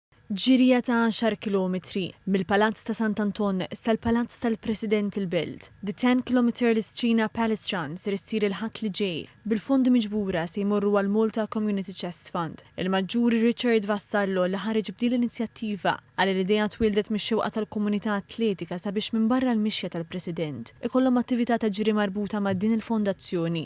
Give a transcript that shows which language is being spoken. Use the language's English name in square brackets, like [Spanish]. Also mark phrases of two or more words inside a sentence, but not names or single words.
[Maltese] ġirja ta' 10 kilometri mill-Palazz ta' Sant'Anton sal-Palazz tal-President il-Belt. The 10 km l-China Palace Run ser issir il-ħadd li ġej. Bil-fondi miġbura se jmorru għal Malta Community Chest Fund. Il-Maġġuri Richard Vassallo li ħareġ b'din l-inizjattiva għal l-idea twildet mix-xewqa tal-komunità atletika sabiex minn barra l-mixja tal-President ikollhom attività ta' ġiri marbuta ma' din il-fondazzjoni.